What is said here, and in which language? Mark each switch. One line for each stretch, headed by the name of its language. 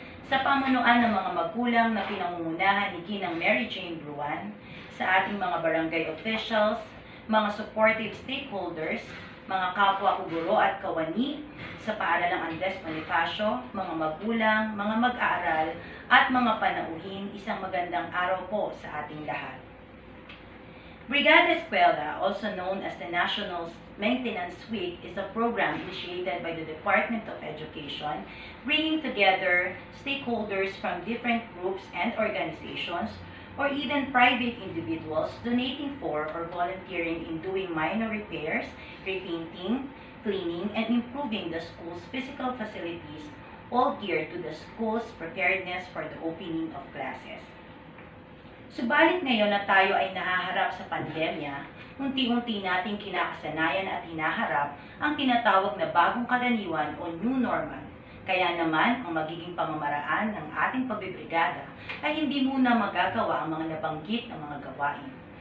Filipino: sa pamunuan ng mga magulang na pinangungunahan ni Ginang Mary Jane Bruan, sa ating mga barangay officials, mga supportive stakeholders, mga kapwa kuguro at kawani, sa Paaralang Andres Bonifacio, mga magulang, mga mag-aaral, at mga panauhin, isang magandang araw po sa ating lahat.
English: Brigada Eskwela, also known as the National Maintenance Week, is a program initiated by the Department of Education, bringing together stakeholders from different groups and organizations, or even private individuals donating for or volunteering in doing minor repairs, repainting, cleaning, and improving the school's physical facilities, all geared to the school's preparedness for the opening of classes.
Filipino: Subalit ngayon na tayo ay nahaharap sa pandemya, unti-unti nating kinakasanayan at hinaharap ang tinatawag na bagong karaniwan o new normal. Kaya naman, ang magiging pamamaraan ng ating pagbibrigada ay hindi muna magagawa ang mga nabanggit na mga gawain.